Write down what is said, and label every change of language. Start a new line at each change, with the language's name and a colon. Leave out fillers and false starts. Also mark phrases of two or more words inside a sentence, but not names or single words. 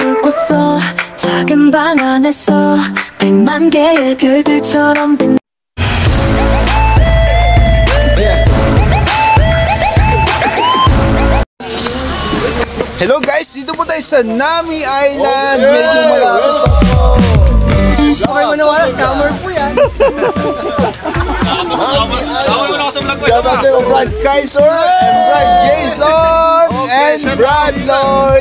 Korean: 숨었어 작은 방 안에서 100만 개의 별들처럼 빛.
English: Hello guys,
Filipino: dito po tayo sa Nami Island. Medyo malapit pa po. Okay mo na wala, scammer po yan.
English: Shout out to Brad Kaiser and Brad Jason and Brad Lloyd.